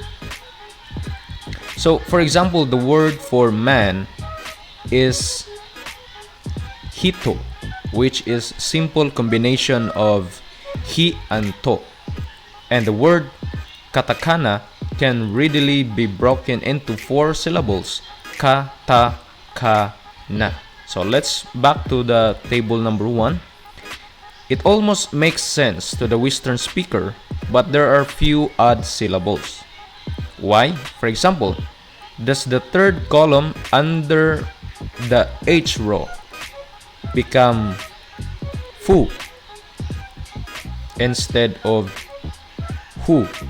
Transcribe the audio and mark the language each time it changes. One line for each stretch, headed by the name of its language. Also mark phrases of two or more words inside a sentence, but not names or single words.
English: So, for example, the word for man is hito, which is simple combination of hi and to. And the word katakana can readily be broken into 4 syllables, ka-ta-ka-na. So let's back to the table number 1. It almost makes sense to the Western speaker, but there are few odd syllables. Why? For example, does the third column under the H row become fu instead of hu?